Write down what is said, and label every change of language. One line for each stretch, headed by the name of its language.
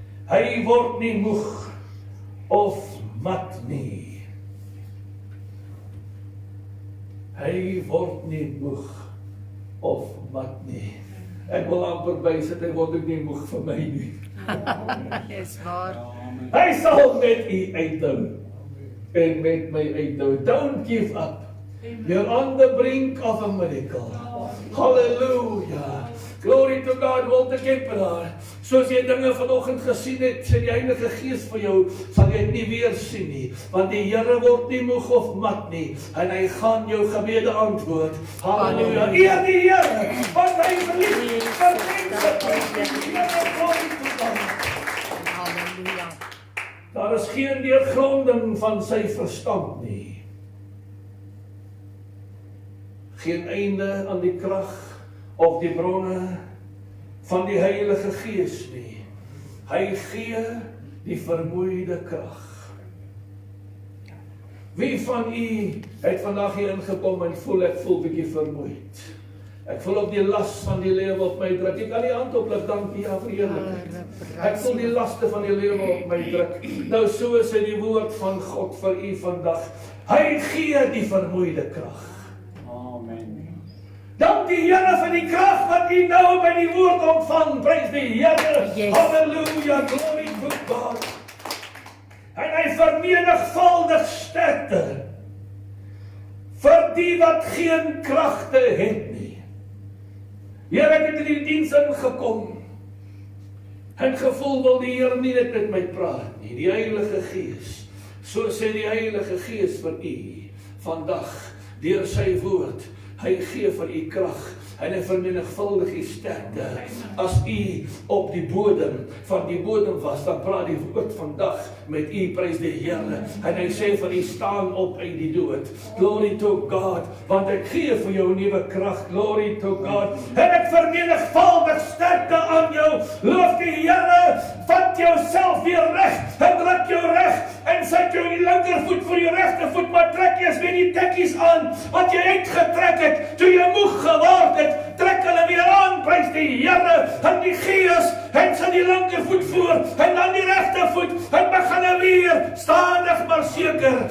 Afrikaans: Hy word nie moeg of mat nie. Hy word nie moeg of mat nie. Ek wil amper bysit, hy word ook nie moeg vir my nie. Dis waar. Hy sal met u uithou en met my uithou.
English: Don't give up. You're on the brink of a miracle. Hallelujah. Glory to God, Walter Kempenaar.
Afrikaans: Soos jy dinge vanoggend gesien het, sê die Heilige Gees vir jou, sal jy dit nie weer sien nie. Want die Here word nie moeg of mat nie. En hy gaan jou gebede antwoord. Halleluja. Eer die Here, want hy verlies vir mense.
English: Glory to God.
Afrikaans: geen deurgronding van sy verstand nie. Geen einde aan die krag of die bronne van die Heilige Gees nie. Hy gee die vermoeide krag. Wie van u het vandag hier ingekom en voel ek voel bietjie vermoeid? Ek voel op die las van die lewe op my druk. Ek kan nie hand oplig, dankie ja vir eerlikheid. Ek voel die laste van die lewe op my druk. Nou so is die woord van God vir u vandag. Hy gee die vermoeide krag. Amen. Dank die Here vir die krag wat u nou by die woord ontvang. Prys die Here.
English: Yes. Halleluja, glory to God.
Afrikaans: En hy vermenigvuldig sterkte vir die wat geen kragte het nie. Here, ek het in die diens ingekom en gevoel wil die Here nie net met my praat nie. Die Heilige Gees, so sê die Heilige Gees vir u vandag deur sy woord. Hy gee vir u krag en hy vermenigvuldig u sterkte. As u op die bodem van die bodem was, dan praat die woord vandag met u, prys die Here. En hy sê vir u, staan op uit die dood.
English: Glory to God,
Afrikaans: want ek gee vir jou nuwe krag.
English: Glory to God.
Afrikaans: En ek vermenigvuldig sterkte aan jou. Loof die Here, vat jouself weer reg en druk jou reg en sit jou linkervoet voor jou regtervoet, maar trek eers weer die tekkies aan wat jy uitgetrek het toe jy moeg geword het. Trek hulle weer aan, prys die Here, en die Gees en sy die linkervoet voor en dan die regtervoet en begin weer stadig maar seker.